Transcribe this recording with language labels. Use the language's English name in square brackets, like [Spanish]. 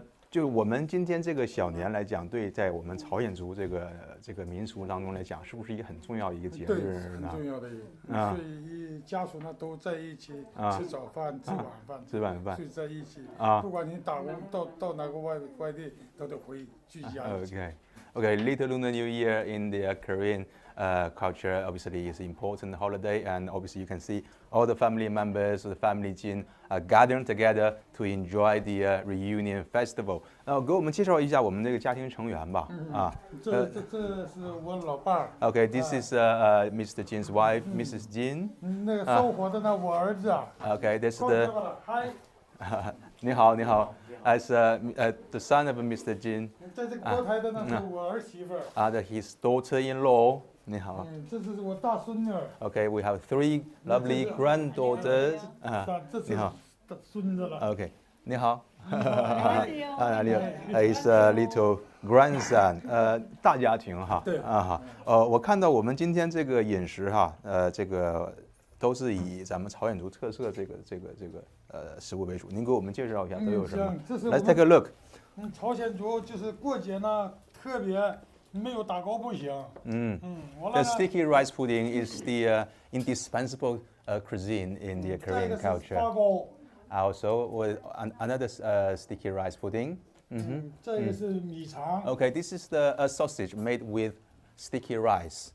[Chinese] 就我们今天这个小年来讲，对，在我们朝鲜族这个民俗当中来讲，是不是一个很重要的一个节日呢？很重要的一个，所以家属呢都在一起吃早饭、吃晚饭，睡在一起。不管你打工到哪个外地，都得回聚家。 [English] Okay, Little Lunar New Year in the Korean culture obviously is an important holiday, and obviously you can see all the family members of the family Jin are gathering together to enjoy the reunion festival. [Chinese] 给我们介绍一下我们这个家庭成员吧。这是我老伴儿。 [English] Okay, this is Mr. Jin's wife, Mrs. Jin. [Chinese] 那个烧火的呢，我儿子。 [English] Okay, this is the. 你好。 As the son of Mr. Jin. [Chinese] 在这个锅台的呢是我儿媳妇。 [English] His daughter-in-law. 你好。 [Chinese] 这是我大孙女。 [English] Okay, we have 3 lovely granddaughters. [Chinese] 这是孙子了。 [English] Okay, 你好。 His little grandson. 大家庭哈。 [Chinese] 对。我看到我们今天这个饮食哈，这个都是以咱们朝鲜族特色这个食物为主。您给我们介绍一下都有什么？ Let's take a look. 朝鲜族就是过节呢，特别没有打糕不行。 [English] The sticky rice pudding is the indispensable cuisine in the Korean culture. [Chinese] 发糕。 [English] Also, with another sticky rice pudding. [Chinese] 这个是米肠。 [English] Okay, this is the sausage made with sticky rice.